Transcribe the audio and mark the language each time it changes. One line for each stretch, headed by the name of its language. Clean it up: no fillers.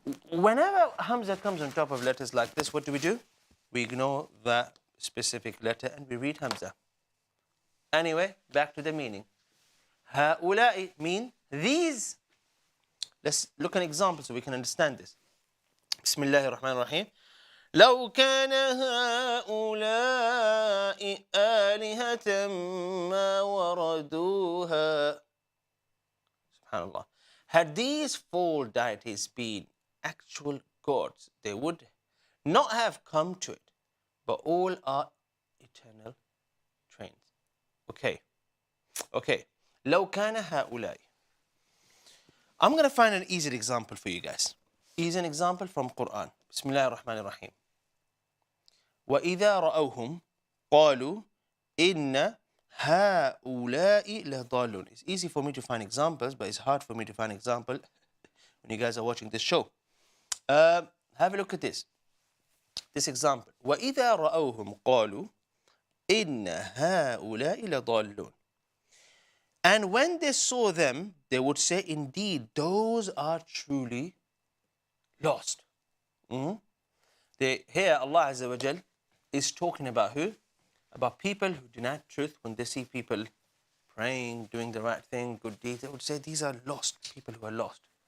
English: Whenever Hamza comes on top of letters like this, what do? We ignore that specific letter and we read Hamza. Anyway, back to the meaning. هؤلاء mean these. Let's look at an example so we can understand this.
Arabic: بسم الله الرحمن الرحيم. لو كان هؤلاء آلهة ما وردوها. Subhanallah.
English: Had these four deities been actual gods, they would not have come to it, but all are eternal trains.
Arabic: Okay. لو كان هؤلاء.
English: I'm going to find an easy example for you guys. Easy example from Qur'an.
Arabic: بسم الله الرحمن الرحيم. وإذا رأوهم قالوا إن هؤلاء لضالون.
English: It's easy for me to find examples, but it's hard for me to find example when you guys are watching this show. Have a look at this. This example.
Arabic: وإذا رأوهم قالوا إن هؤلاء لضالون.
English: And when they saw them, they would say, indeed, those are truly lost. Here, Allah Azza wa Jal is talking about who? About people who deny truth. When they see people praying, doing the right thing, good deeds, they would say, these are lost, people who are lost.